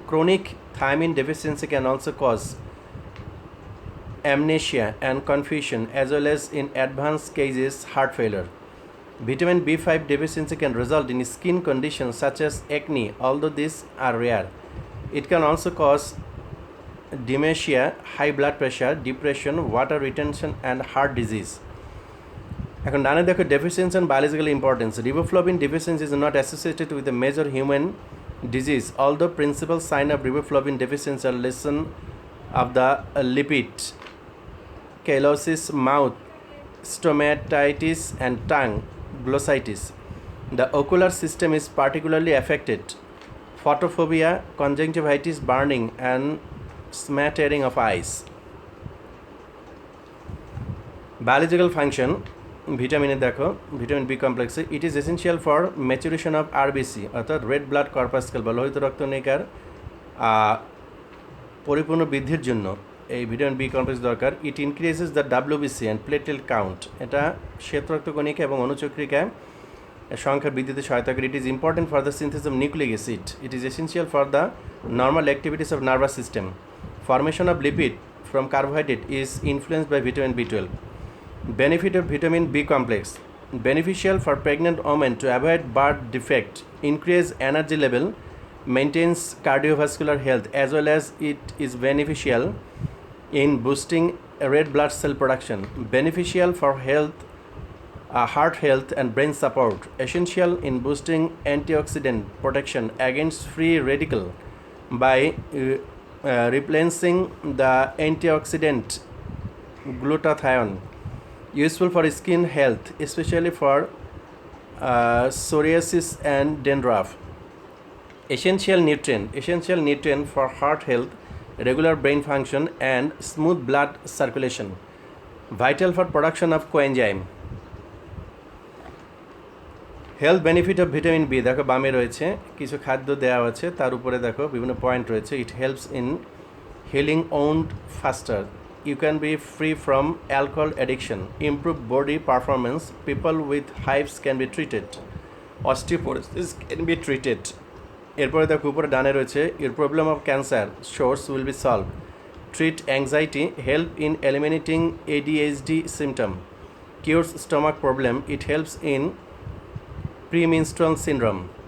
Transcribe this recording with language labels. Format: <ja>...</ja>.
<en>Chronic thiamine deficiency can also cause amnesia and confusion as well as in advanced cases heart failure. Vitamin B5 deficiency can result in skin conditions such as acne, although these are rare. It can also cause dementia, high blood pressure, depression, water retention and heart disease.</en> <bn>এখন ডানে দেখো</bn> <en>Deficiency and biological importance. Riboflavin deficiency is not associated with a major human disease, although principal sign of riboflavin deficiency are lesion of the lipid, callosis, mouth, stomatitis and tongue, glossitis. The ocular system is particularly affected. Photophobia, conjunctivitis, burning and smattering of eyes.</en> <bn>Biological function ভিটামিনে দেখো vitamin B কমপ্লেক্সে</bn> <en>it is essential for maturation of RBC</en> <bn>অর্থাৎ red blood কর্পাসকেল বা লোহিত রক্তনিকার পরিপূর্ণ বৃদ্ধির জন্য এই vitamin B complex দরকার।</bn> <en>It increases the WBC and platelet count.</en> <bn>এটা শ্বেত রক্তকণিকা এবং অনুচক্রিকায় সংখ্যা বৃদ্ধিতে সহায়তা করে।</bn> <en>It is important for the synthesis of nucleic acid. It is essential for the normal activities of nervous system. Formation of lipid from carbohydrate is influenced by vitamin বি12. Benefit of vitamin B complex: beneficial for pregnant women to avoid birth defect, increase energy level, maintains cardiovascular health, as well as it is beneficial in boosting red blood cell production. Beneficial for health, heart health and brain support. Essential in boosting antioxidant protection against free radical by replenising the antioxidant glutathione. Useful for skin health, especially for psoriasis and dandruff. Essential nutrient for heart health, regular brain function and smooth blood circulation. Vital for production of coenzyme. Health benefit of vitamin B</en> <bn>দেখো বামে রয়েছে কিছু খাদ্য দেওয়া আছে, তার উপরে দেখো বিভিন্ন পয়েন্ট রয়েছে।</bn> <en>It helps in healing wound faster. You can be free from alcohol addiction, improve body performance, people with hives can be treated, osteoporosis can be treated.</en> <bn>এরপরে দেখো উপরে ডানে রয়েছে</bn> <en>your problem of cancer source will be solved, treat anxiety, help in eliminating ADHD symptom, cures stomach problem, it helps in premenstrual syndrome.</en>